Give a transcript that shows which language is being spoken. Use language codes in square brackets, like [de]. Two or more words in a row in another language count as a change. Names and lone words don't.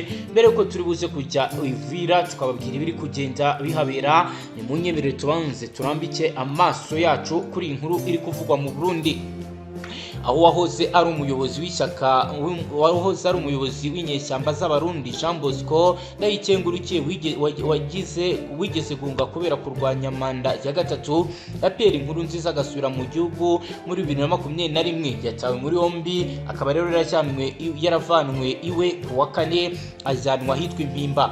[rw] Mbere ko turi buze kujya Uvira tukababwira ibiri kugenda bihabera, ni mu nyemerere tubanze turambike amaso yacu kuri iyi nkuru iri kuvugwa mu Burundi, aho wahoze ari umuyobozi w'ishyaka wahoze ari umuyobozi w'inyeshyamba z'abarundi Jean Bosco Ndayikengurukiye wigeze gunga kubera kurwanya manda ya gatatu ya Pierre Nkurunziza agasubira mu gihugu muri 2021. Yatawe muri yombi akaba rero yaravanwe iwe ku wa kane ajyanwa hitwa Impimba.